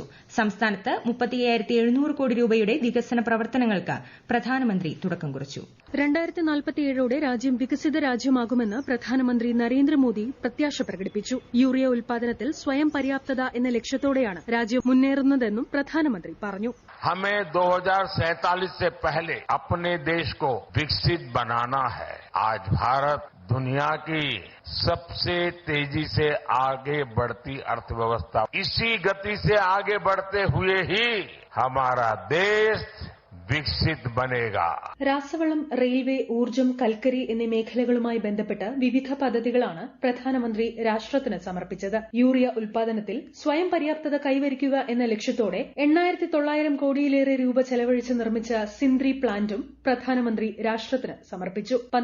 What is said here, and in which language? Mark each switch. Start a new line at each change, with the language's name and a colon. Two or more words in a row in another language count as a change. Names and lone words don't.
Malayalam: സംസ്ഥാനത്ത് 35,700 കോടി രൂപയുടെ വികസന പ്രവർത്തനങ്ങൾക്ക് പ്രധാനമന്ത്രി തുടക്കം കുറിച്ചു. 2047ഓടെ രാജ്യം വികസിത രാജ്യമാകുമെന്ന് പ്രധാനമന്ത്രി നരേന്ദ്രമോദി പ്രത്യാശ പ്രകടിപ്പിച്ചു. യൂറിയ ഉൽപാദനത്തിൽ സ്വയം പര്യാപ്തത എന്ന ലക്ഷ്യത്തോടെയാണ് രാജ്യം മുന്നേറുന്നതെന്നും പ്രധാനമന്ത്രി പറഞ്ഞു.
Hindi: हमें 2047 से पहले अपने देश को विकसित बनाना है. आज भारत दुनिया की सबसे तेजी से आगे बढ़ती अर्थव्यवस्था. इसी गति से आगे बढ़ते हुए ही हमारा देश विकसित बनेगा.
Malayalam: രാസവളം, റെയിൽവേ, ഊർജ്ജം, കൽക്കരി എന്നീ മേഖലകളുമായി ബന്ധപ്പെട്ട് വിവിധ പദ്ധതികളാണ് പ്രധാനമന്ത്രി രാഷ്ട്രത്തിന് സമർപ്പിച്ചത്. യൂറിയ ഉൽപാദനത്തിൽ സ്വയം പര്യാപ്തത കൈവരിക്കുക എന്ന ലക്ഷ്യത്തോടെ 8,900 കോടിയിലേറെ രൂപ ചെലവഴിച്ച് നിർമ്മിച്ച സിന്ദ്രി പ്ലാന്റും പ്രധാനമന്ത്രി രാഷ്ട്രത്തിന് സമർപ്പിച്ചു.